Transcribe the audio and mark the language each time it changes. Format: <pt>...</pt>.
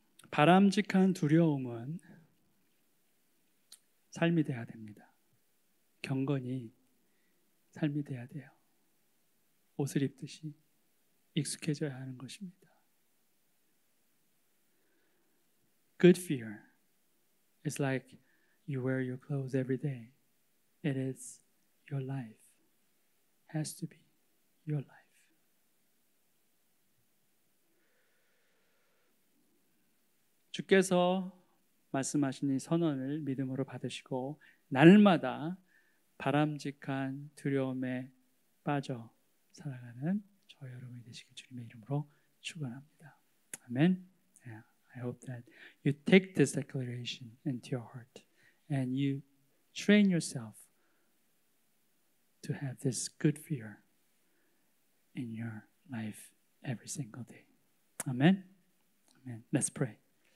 <ko>바람직한 두려움은 삶이 돼야 됩니다. 경건이 삶이 돼야 돼요. 옷을 입듯이 익숙해져야 하는 것입니다.</ko> <en>Good fear is like you wear your clothes every day. It is your life. Has to be your life.</en> <ko>주께서 말씀하신 이 선언을 믿음으로 받으시고 날마다 바람직한 두려움에 빠져 살아가는 저 여러분이 되시길 주님의 이름으로 축원합니다. 아멘.</ko> <en>Yeah, I hope that you take this declaration into your heart and you train yourself to have this good fear in your life every single day. Amen. Amen. Let's pray.</en>